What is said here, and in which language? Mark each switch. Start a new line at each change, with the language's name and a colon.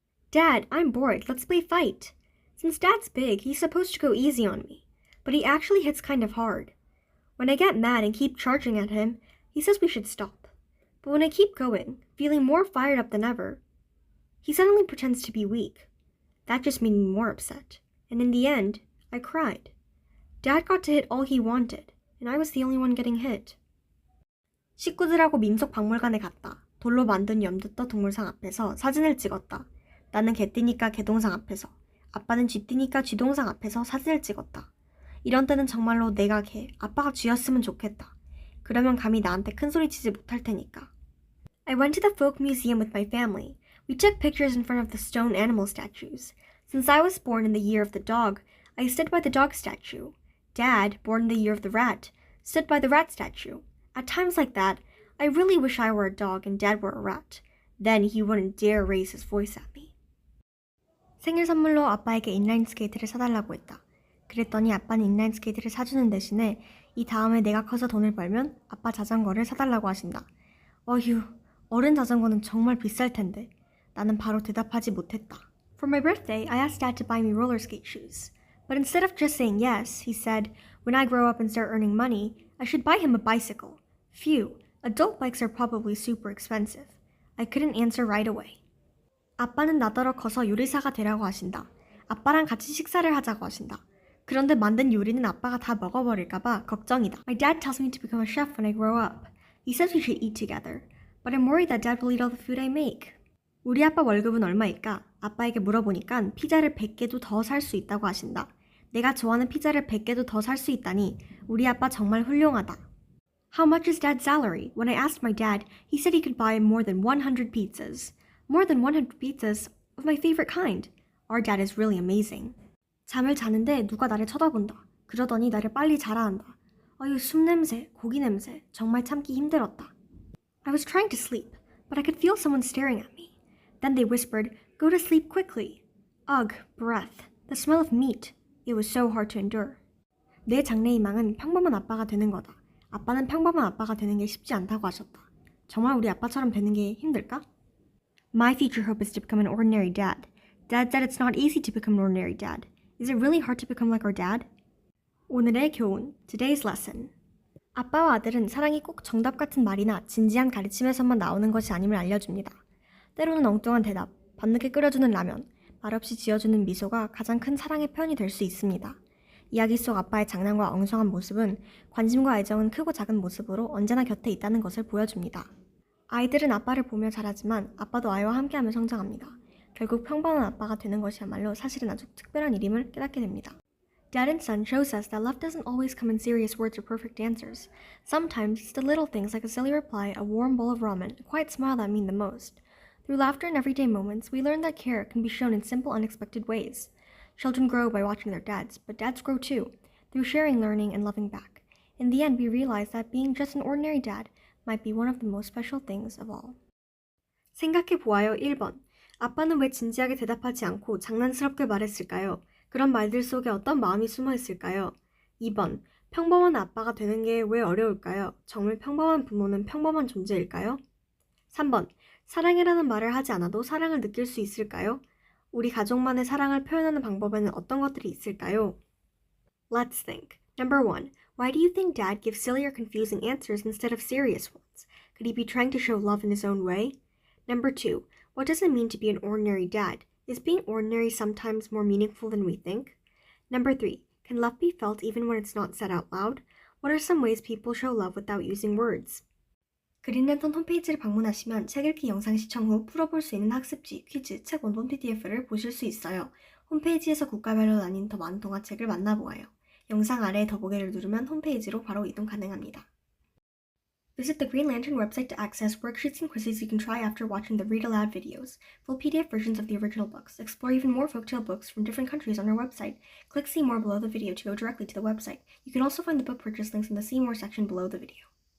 English: Dad, I'm bored. Let's play fight. Since Dad's big, he's supposed to go easy on me, but he actually hits kind of hard. When I get mad and keep charging at him, he says we should stop. But when I keep going, feeling more fired up than ever, he suddenly pretends to be weak. That just made me more upset, and in the end, I cried. Dad got to hit all he wanted, and I was the only one getting hit.
Korean: 식구들하고 민속박물관에 갔다. 돌로 만든 염두떠 동물상 앞에서 사진을 찍었다. 나는 개띠니까 개동상 앞에서, 아빠는 쥐띠니까 쥐동상 앞에서 사진을 찍었다. 이런 때는 정말로 내가 개, 아빠가 쥐였으면 좋겠다. 그러면 감히 나한테 큰소리치지 못할 테니까.
English: I went to the folk museum with my family. We took pictures in front of the stone animal statues. Since I was born in the year of the dog, I stood by the dog statue. Dad, born in the year of the rat, stood by the rat statue. At times like that, I really wish I were a dog and Dad were a rat. Then he wouldn't dare raise his voice at me.
Korean: 생일 선물로 아빠에게 인라인 스케이트를 사달라고 했다. 그랬더니 아빠는 인라인 스케이트를 사주는 대신에 이 다음에 내가 커서 돈을 벌면 아빠 자전거를 사달라고 하신다. 어휴, 어른 자전거는 정말 비쌀 텐데. 나는 바로 대답하지 못했다.
English: For my birthday, I asked Dad to buy me roller skate shoes. But instead of just saying yes, he said, when I grow up and start earning money, I should buy him a bicycle. Phew, adult bikes are probably super expensive. I couldn't answer right away.
Korean: 아빠는 나더러 커서 요리사가 되라고 하신다. 아빠랑 같이 식사를 하자고 하신다. 그런데 만든 요리는 아빠가 다 먹어버릴까봐 걱정이다.
English: My dad tells me to become a chef when I grow up. He says we should eat together. But I'm worried that Dad will eat all the food I make.
Korean: 우리 아빠 월급은 얼마일까? 아빠에게 물어보니까 피자를 100개도 더 살 수 있다고 하신다. 내가 좋아하는 피자를 100개도 더 살 수 있다니 우리 아빠 정말 훌륭하다.
English: How much is Dad's salary? When I asked my dad, he said he could buy more than 100 pizzas. More than 100 pizzas of my favorite kind. Our dad is really amazing.
Korean: 잠을 자는데 누가 나를 쳐다본다. 그러더니 나를 빨리 자라 한다. 어휴, 숨 냄새, 고기 냄새, 정말 참기 힘들었다.
English: I was trying to sleep, but I could feel someone staring at me. Then they whispered, go to sleep quickly. Ugh, breath, the smell of meat. It was so hard to endure.
Korean: 내 장래희망은 평범한 아빠가 되는 거다. 아빠는 평범한 아빠가 되는 게 쉽지 않다고 하셨다. 정말 우리 아빠처럼 되는 게 힘들까?
English: My future hope is to become an ordinary dad. Dad said it's not easy to become an ordinary dad. Is it really hard to become like our dad?
Korean: 오늘의 교훈,
English: today's lesson.
Korean: 아빠와 아들은 사랑이 꼭 정답 같은 말이나 진지한 가르침에서만 나오는 것이 아님을 알려줍니다. 때로는 엉뚱한 대답, 밤늦게 끓여주는 라면, 말없이 지어주는 미소가 가장 큰 사랑의 표현이 될 수 있습니다. 이야기 속 아빠의 장난과 엉성한 모습은 관심과 애정은 크고 작은 모습으로 언제나 곁에 있다는 것을 보여줍니다. 아이들은 아빠를 보며 자라지만 아빠도 아이와 함께하며 성장합니다. 결국 평범한 아빠가 되는 것이야말로 사실은 아주 특별한 일임을 깨닫게 됩니다.
English: Dad and Son shows us that love doesn't always come in serious words or perfect answers. Sometimes it's the little things like a silly reply, a warm bowl of ramen, a quiet smile that mean the most. Through laughter and everyday moments, we learn that care can be shown in simple, unexpected ways. Children grow by watching their dads, but dads grow too, through sharing, learning, and loving back. In the end, we realize that being just an ordinary dad might be one of the most special things of all.
Korean: 생각해보아요. 1번. 아빠는 왜 진지하게 대답하지 않고 장난스럽게 말했을까요? 그런 말들 속에 어떤 마음이 숨어 있을까요? 2번. 평범한 아빠가 되는 게 왜 어려울까요? 정말 평범한 부모는 평범한 존재일까요? 3번. 사랑이라는 말을 하지 않아도 사랑을 느낄 수 있을까요? 우리 가족만의 사랑을 표현하는 방법에는 어떤 것들이 있을까요?
English: Let's think. Number 1. Why do you think Dad gives silly or confusing answers instead of serious ones? Could he be trying to show love in his own way? Number 2. What does it mean to be an ordinary dad? Is being ordinary sometimes more meaningful than we think? Number 3. Can love be felt even when it's not said out loud? What are some ways people show love without using words?
Korean: 그린랜턴 홈페이지를 방문하시면 책 읽기 영상 시청 후 풀어볼 수 있는 학습지, 퀴즈, 책 원본 PDF를 보실 수 있어요. 홈페이지에서 국가별로 나뉜 더 많은 동화책을 만나보아요. 영상 아래 더보기를 누르면 홈페이지로 바로 이동 가능합니다.
English: Visit the Green Lantern website to access worksheets and quizzes you can try after watching the Read Aloud videos, full PDF versions of the original books, explore even more folktale books from different countries on our website. Click See More below the video to go directly to the website. You can also find the book purchase links in the See More section below the video.